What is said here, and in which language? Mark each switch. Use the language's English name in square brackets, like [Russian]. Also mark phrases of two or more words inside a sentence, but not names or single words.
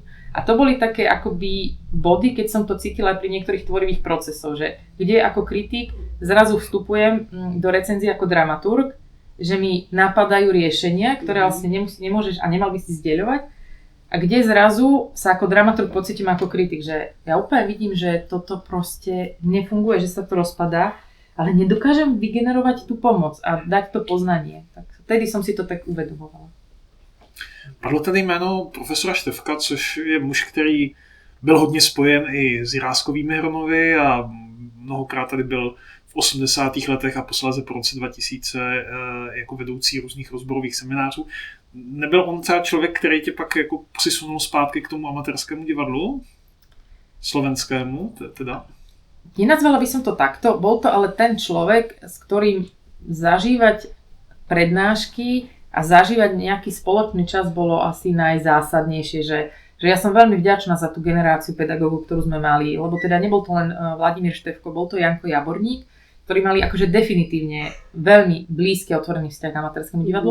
[Slovak] A to boli také akoby body, keď som to cítila pri niektorých tvorivých procesoch, že kde ako kritik zrazu vstupujem do recenzie ako dramaturg, že mi napadajú riešenia, ktoré vlastne nemôžeš a nemal by si zdieľovať. A kde zrazu sa ako dramaturg pocítim ako kritik, že ja úplne vidím, že toto proste nefunguje, že sa to rozpadá, ale nedokážem vygenerovať tú pomoc a dať to poznanie. Tak vtedy som si to tak uvedomovala. [Czech] Padlo tady jméno profesora Štefka, což je muž, který byl hodně spojen i s Jiráskovými Hromovy a mnohokrát tady byl v 80. letech a posléze po roce 2000 jako vedoucí různých rozborových seminářů. Nebyl on třeba člověk, který tě pak jako přisunul zpátky k tomu amatérskému divadlu? [Slovak] Slovenskému teda? Nenazvala by som to takto, bol to ale ten človek, s ktorým zažívať prednášky a zažívať nejaký spoločný čas bolo asi najzásadnejšie, že ja som veľmi vďačná za tú generáciu pedagógov, ktorú sme mali, lebo teda nebol to len Vladimír Štefko, bol to Janko Jaborník, ktorí mali akože definitívne veľmi blízky a otvorený vzťah k amatérskému divadlu.